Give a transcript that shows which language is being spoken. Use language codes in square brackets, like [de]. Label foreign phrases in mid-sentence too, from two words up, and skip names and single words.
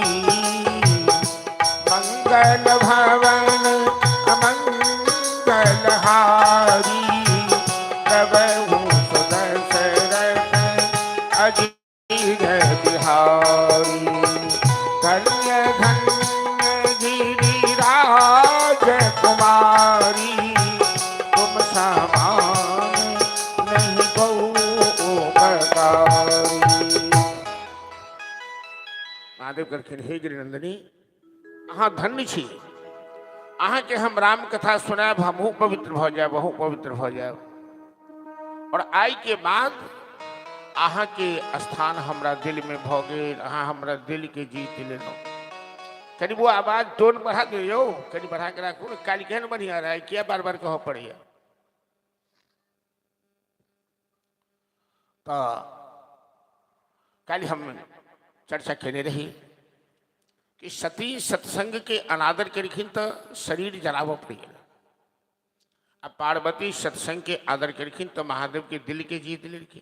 [awa] मंगल भवन अमंगल हारी, प्रभु सुदशरथ अजीर बिहारी। धन्य धन्य गिरिराज कुमारी, तुम समान नहीं गौ बकारी। [mai] महादेव कहलखिन हे गिरिनंदिनी, अहाँ धन्य छी, अहाँ के हम राम कथा सुनाब, हमहू पवित्र भ जाब, अहूँ पवित्र भ जाब। और आई के बाद अहाँ के स्थान हमरा दिल में भ गेल, अहाँ हमरा दिल के जीत लेलहुँ। कनी वो आवाज टोन बढ़ा दे यो, कनी बढ़ा के राखू न, काल केहन बढ़िया रहा, किया बार बार कह पड़िया। तो कल हम चर्चा केने रही कि सती सत्संग के अनादर करखिन तो शरीर जलाव पड़ गया। अब पार्वती सत्संग के आदर करखिन तो महादेव के दिल के जीत लेलखिन।